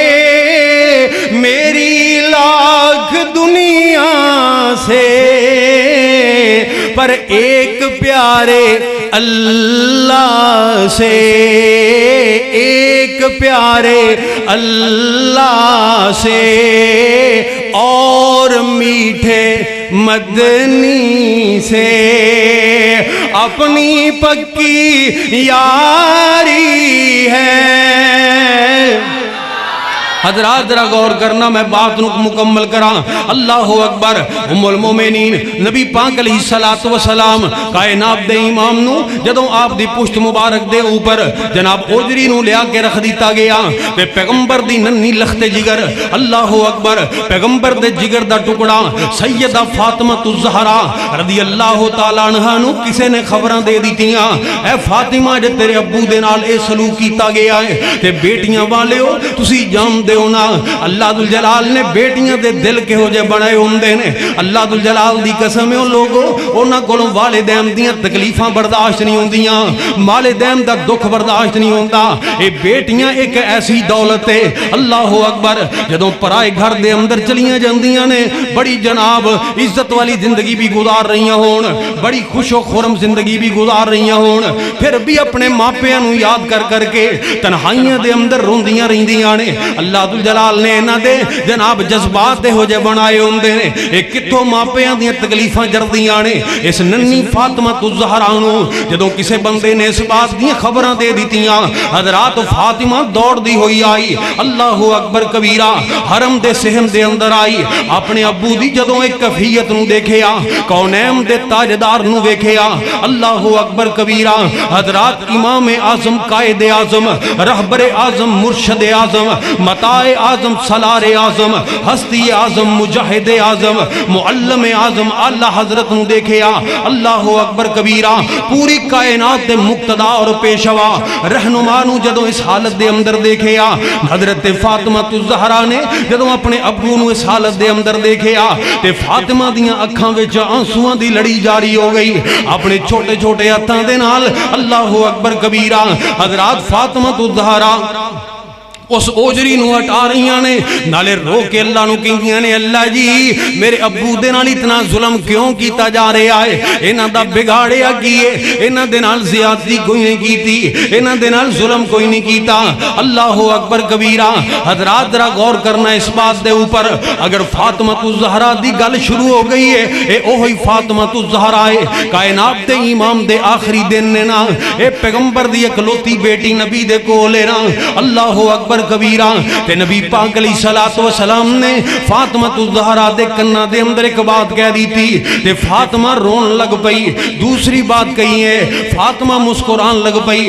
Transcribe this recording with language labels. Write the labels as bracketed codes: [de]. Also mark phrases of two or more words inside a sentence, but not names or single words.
[ur] میری لاکھ دنیا سے، پر ایک پیارے اللہ سے، ایک پیارے اللہ سے، اور میٹھے مدنی سے اپنی پکی یاری ہے۔ [pa] حضرات ذرا غور کرنا، میں بات مکمل کراں۔ [ar] اللہ اکبر۔ [pa] ام المومنین نبی پاک [ar] علیہ الصلوۃ والسلام [pa] کائنات دے امام نو جدوں آپ دی پشت مبارک دے اوپر جناب اوجری نو لیا کے رکھ دیتا گیا تے پیغمبر دی ننھی لخت جگر، [ar] اللہ اکبر، [pa] پیغمبر دے جگر دا ٹکڑا سیدہ فاطمہ الزہرا [ar] رضی اللہ تعالی عنہا [pa] نو کسے نے خبراں دے دتیاں، اے فاطمہ جے تیرے ابو دے نال اے سلوک کیتا گیا ہے تے بیٹیاں والیو تسی جان ہونا اللہ ذوالجلال نے بیٹیاں دے دل کے ہو جے بنائے ہوندے نے۔ اللہ ذوالجلال دی قسم ہے او لوگو انہاں کولوں والدین دیاں تکلیفاں برداشت نہیں ہوندیاں، والدین دا دکھ برداشت نہیں ہوندا۔ اے بیٹیاں ایک ایسی دولت ہے، [ar] اللہ اکبر، [pa] جدوں پرائے گھر دے اندر چلیاں جاندیاں نے بڑی جناب عزت والی زندگی بھی گزار رہیاں ہون، بڑی خوش و خرم زندگی بھی گزار رہیاں ہون، پھر بھی اپنے ماپیاں نو یاد کر کر کے تنہائیاں دے اندر روندیاں رہندیاں نے۔ اللہ ذوالجلال نے انہاں دے جناب جذبات دے ہو جے بنائے ہوندے نے، اے کتھوں ماپیاں دیاں تکلیفاں جردیاں نے۔ اس ننھی فاطمہ الزہرا نو جدوں کسے بندے نے اس بات دیاں خبراں دے دتیاں، حضرات فاطمہ دوڑ دی ہوئی آئی، [ar] اللہ اکبر کبیرہ، [pa] حرم دے صحن دے اندر آئی، اپنے ابو دی جدوں ایک کیفیت نو دیکھیا، کونین دے تاجدار نو ویکھیا، [ar] اللہ اکبر کبیرہ، [pa] حضرات امام اعظم قائد اعظم رہبر اعظم مرشد اعظم متاع اعظم سالار اعظم ہستی اعظم مجاہد اعظم معلم اعظم اعلی حضرت نو دیکھیا، اللہ [ar] اکبر کبیرہ، [pa] پوری کائنات دے مقتدا اور پیشوا رہنما نو جدوں اس حالت دے اندر دیکھیا، حضرت فاطمہ الزہرا نے جدوں اپنے ابو نو اس حالت دے اندر دیکھیا تے فاطمہ دیاں اکھاں وچ آنسواں دی لڑی جاری ہو گئی، اپنے چھوٹے چھوٹے ہتھاں دے نال [ar] اللہ اکبر کبیرہ، [pa] حضرات فاطمہ الزہرا اس اوجری نو ہٹا رہیاں نے، نالے رو کے اللہ نو کہندیاں نے، اللہ جی میرے ابو دے نال اتنا ظلم کیوں کیتا جا رہا ہے، انہاں دا بگاڑیا کیے، انہاں دے نال زیادتی کوئی نہیں کیتی، انہاں دے نال ظلم کوئی نہیں کیتا۔ [ar] اللہ اکبر کبیرہ۔ [pa] حضرات ذرا غور کرنا اس بات دے اوپر، اگر فاطمہ الزہرا دی گل شروع ہو گئی ہے، اے اوہی فاطمہ الزہرا ہے، کائنات دے امام دے آخری دن نے نا، اے پیغمبر دی اکلوتی بیٹی نبی دے کولے نا، [ar] اللہ اکبر کبیرہ، [pa] تے نبی پاک [ar] علیہ الصلوۃ والسلام [pa] نے فاطمہ الزہرا دے کنا دے اندر ایک بات کہہ دی تھی تے فاطمہ رون لگ پئی، دوسری بات کہی ہے فاطمہ مسکران لگ پئی۔